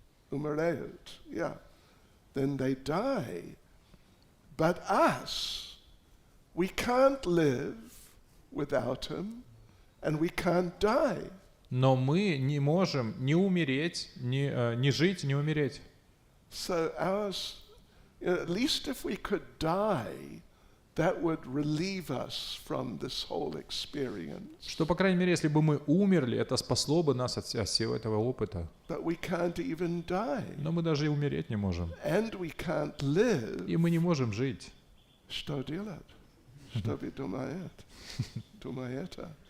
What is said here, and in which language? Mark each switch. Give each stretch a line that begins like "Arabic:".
Russian: Умирают,
English: yeah. Then they die. But us, we can't live without him, and we can't die.
Russian: Но мы не можем ни умереть, ни жить, ни умереть.
English: So ours, at least if we could die, that would relieve us from this whole experience.
Russian: Что, по крайней мере, если бы мы умерли, это спасло бы нас от всего этого опыта.
English: But we can't even die.
Russian: Но мы даже и умереть не можем.
English: And we can't live.
Russian: И мы не можем жить. Что делать? Что вы думаете? Думаете?